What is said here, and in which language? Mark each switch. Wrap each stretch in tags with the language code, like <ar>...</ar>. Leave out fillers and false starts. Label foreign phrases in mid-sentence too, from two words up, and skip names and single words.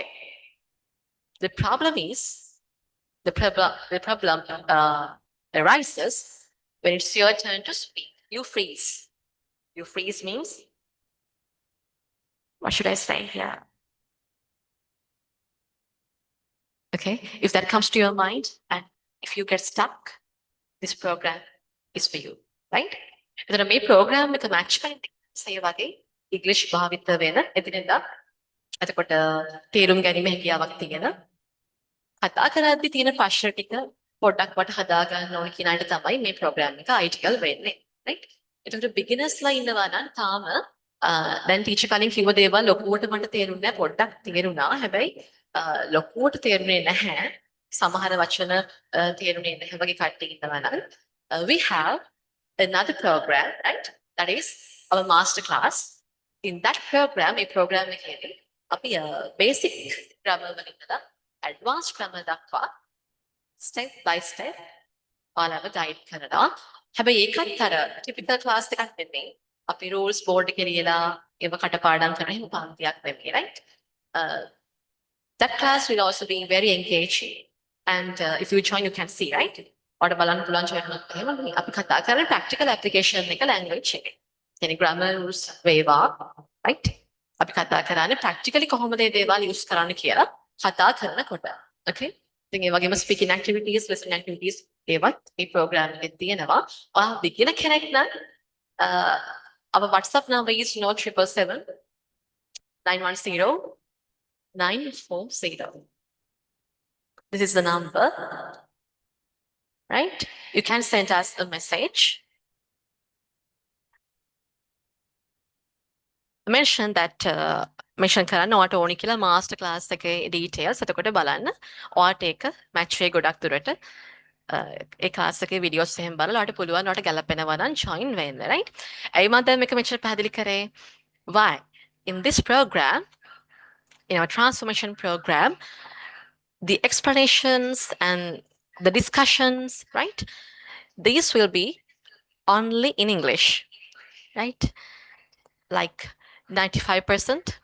<en>The problem is, the problem arises when it's your turn to speak. You freeze. You freeze means, what should I say here? Okay, if that comes to your mind and if you get stuck, this program is for you, right?</en> <si>එතන මේ program එක match කරන say වගේ English භාවිත වෙන එදිනෙදා එතකොට තේරුම් ගැනීම හැකියාවක් තියෙන කතා කරද්දි තියෙන ප්‍රශ්න ටික පොඩ්ඩක් වට හදා ගන්න ඕන කියන අයට තමයි මේ ප්‍රෝග්‍රෑම් එක ideal වෙන්නේ. right? එතකොට beginnersලා ඉන්නවා නම් තාම දැන් ටීචර් කලින් කිව්ව දේවල් ලොකුවට මට තේරුන්නේ නැහැ පොඩ්ඩක් තේරුණා. හැබැයි ලොකුවට තේරුනේ නැහැ. සමහර වචන තේරුනේ නැහැ වගේ කට්ටිය ඉන්නවා නම්</si> <en>we have another program, right? That is our master class. In that program, a program</en> <si>එකේදී අපි</si> <en>basic grammar</en> <si>වලින් ඉඳලා</si> <en>advanced grammar දක්වා step by step ඔයාලව guide කරනවා.</en> <si>හැබැයි ඒකත් අර</si> <en>typical class</en> <si>එකක් නෙමෙයි. අපි</si> <en>rules board</en> <si>එකේ ලියලා ඒව කටපාඩම් කරන එහෙම පන්තියක් නෙමෙයි, right?</si> <en>Uh, that class will also be very engaging. And if you join, you can see, right?</en> <si>ඔයාලට බලන්න පුළුවන් join වුණොත් එහෙම අපි කතා කරන</si> <en>practical application</en> <si>එක language එකේ. කියන්නේ</si> <en>grammar rules</en> <si>වේවා, right? අපි කතා කරන්නේ practically කොහොමද මේ දේවල් use කරන්න කියලා කතා කරනකොට. Okay? ඉතින් ඒ වගේම</si> <en>speaking activities, listening activities</en> <si>ඒවත් මේ program එකේ තියෙනවා. ඔයා beginner කෙනෙක් නම්</si> <en>our WhatsApp number is 0777 910 940. This is the number, right? You can send us a message. Mention that</en> <si>mention කරන්න ඔයාට ඕනි කියලා</si> <en>master class</en> <si>එකේ details එතකොට බලන්න ඔයාට ඒක match වෙයි ගොඩක් දුරට ඒ class එකේ videos එහෙම බලලා ඔයාට පුළුවන් ඔයාට ගැලපෙනවා නම් join වෙන්න, right? ඇයි මම දැන් මේක මෙච්චර පැහැදිලි කරේ?</si> <en>Why? In this program, in our transformation program, the explanations and the discussions, right? These will be only in English, right? Like 95%.</en>